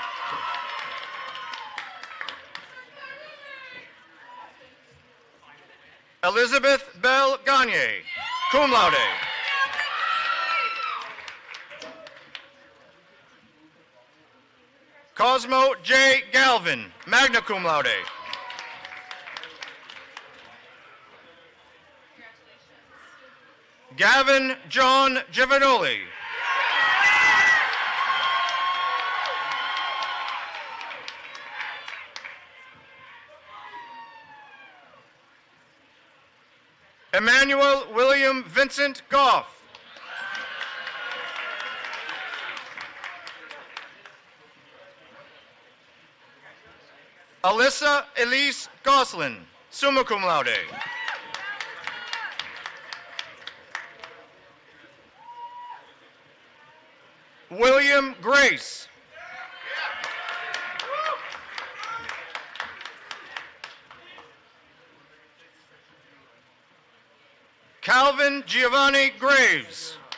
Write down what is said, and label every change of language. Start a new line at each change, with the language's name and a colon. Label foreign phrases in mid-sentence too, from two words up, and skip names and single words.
English: Elizabeth Bell Gagne,
Latin: cum laude.
English: Cosmo J. Galvin,
Latin: magna cum laude.
English: Gavin John Giovanoli. Emmanuel William Vincent Goff. Alyssa Elise Goslin,
Latin: summa cum laude.
English: William Grace. Calvin Giovanni Graves.